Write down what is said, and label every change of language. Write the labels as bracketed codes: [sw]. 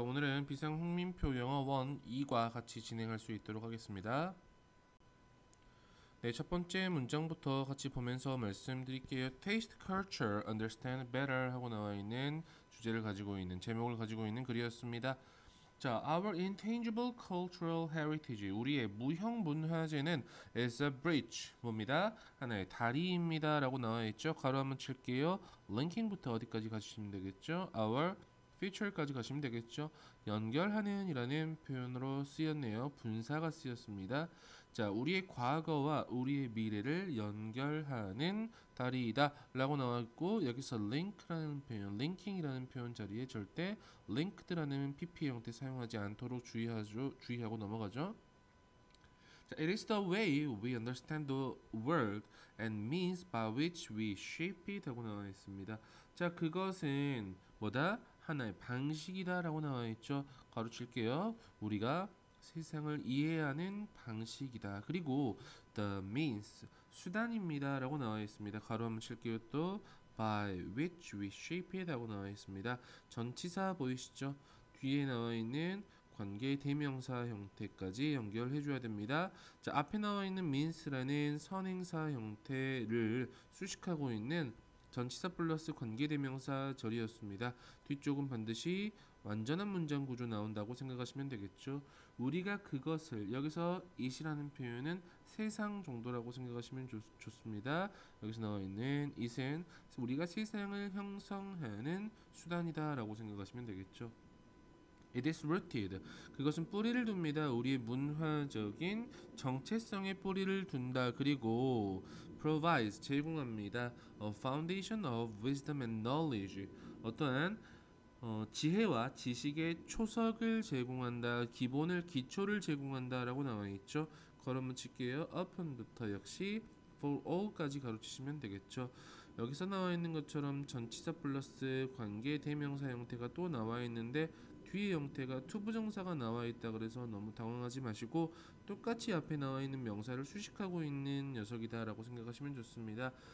[ko] 오늘은 비상 홍민표 영어 1, 2과 같이 진행할 수 있도록 하겠습니다. 네, 첫 번째 문장부터 같이 보면서 말씀드릴게요. [en] Taste culture, understand better [ko] 하고 나와 있는 주제를 가지고 있는 제목을 가지고 있는 글이었습니다. [en] 자, our intangible cultural heritage, [ko] 우리의 무형 문화재는 [en] is a bridge, [ko] 뭡니다? 하나의 다리입니다 라고 나와 있죠. 가로 한번 칠게요. linking부터 어디까지 가시면 되겠죠? our future까지 가시면 되겠죠. 연결하는 이라는 표현으로 쓰였네요. 분사가 쓰였습니다. 자, 우리의 과거와 우리의 미래를 연결하는 다리이다 라고 나와 있고, 여기서 link라는 표현, linking이라는 표현 자리에 절대 linked라는 PP 형태 사용하지 않도록 주의하고 넘어가죠. [en] 자, it is the way we understand the world and means by which we shape it [ko] 하고 나와 있습니다. 자, 그것은 뭐다? 하나의 방식이다 라고 나와 있죠. 가로칠게요. 우리가 세상을 이해하는 방식이다. 그리고 the means, 수단입니다 라고 나와 있습니다. 가로 한번 칠게요. 또 [en] by which we shape it [ko] 하고 나와 있습니다. 전치사 보이시죠? 뒤에 나와 있는 관계 대명사 형태까지 연결해 줘야 됩니다. 자, 앞에 나와 있는 means라는 선행사 형태를 수식하고 있는 전치사 플러스 관계대명사 절이었습니다. 뒤쪽은 반드시 완전한 문장 구조 나온다고 생각하시면 되겠죠. 우리가 그것을, 여기서 it이라는 표현은 세상 정도라고 생각하시면 좋습니다. 여기서 나와 있는 it은 우리가 세상을 형성하는 수단이다 라고 생각하시면 되겠죠. [en] It is rooted. [ko] 그것은 뿌리를 둡니다. 우리의 문화적인 정체성에 뿌리를 둔다. 그리고 provides, 제공합니다. [en] A foundation of wisdom and knowledge. [ko] 어떠한 지혜와 지식의 초석을 제공한다. 기초를 제공한다라고 나와 있죠. 걸음을 칠게요. upon부터 역시 for all까지 가로치시면 되겠죠. 여기서 나와 있는 것처럼 전치사 플러스 관계 대명사 형태가 또 나와 있는데 뒤에 형태가 투부정사가 나와 있다 그래서 너무 당황하지 마시고 똑같이 앞에 나와 있는 명사를 수식하고 있는 녀석이다라고 생각하시면 좋습니다.